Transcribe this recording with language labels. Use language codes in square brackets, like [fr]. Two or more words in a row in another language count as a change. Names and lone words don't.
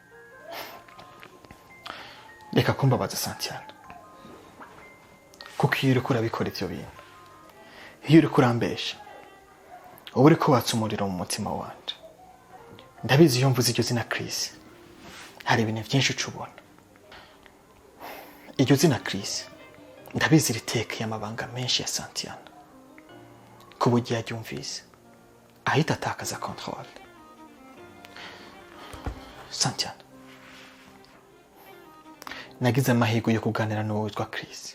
[rn] Reka kumbabaza Santiana, kuko iyo uriko urabikora ivyo bintu, iyo uriko urambesha, uba uriko watsa umuriro mu mutima wanje. Ndabizi iyo mvuze iryo zina Chris hari ibintu vyinshi ucubona. Iryo zina Chris ndabizi ritekeye amabanga menshi ya Santiana, ku buryo yaryumvise ahita atakaza control. Santiana, nagize amahirwe yo kuganira n'uwo witwa Chris.